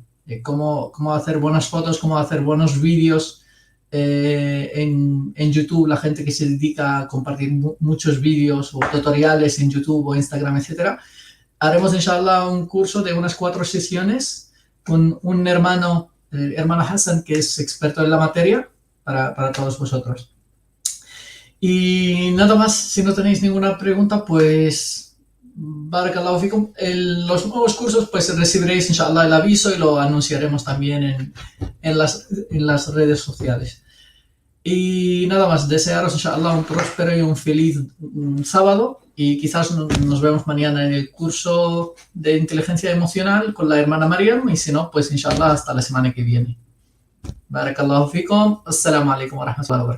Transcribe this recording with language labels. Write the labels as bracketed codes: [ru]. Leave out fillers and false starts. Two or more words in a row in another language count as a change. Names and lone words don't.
[es] Cómo hacer buenas fotos, cómo hacer buenos vídeos en YouTube, la gente que se dedica a compartir muchos vídeos o tutoriales en YouTube o Instagram, etcétera. Haremos, inshallah, un curso de unas 4 sesiones con un hermano Hassan, que es experto en la materia, para todos vosotros. Y nada más, si no tenéis ninguna pregunta, pues [ar] بارك الله فيكم. [es] Los nuevos cursos, pues recibiréis, inshallah, el aviso y lo anunciaremos también en las redes sociales. Y nada más, desearos, inshallah, un próspero y un feliz sábado. Y quizás nos vemos mañana en el curso de inteligencia emocional con la hermana Mariam. Y si no, pues inshallah, hasta la semana que viene. [ar] بارك الله فيكم. السلام عليكم ورحمة الله وبركاته.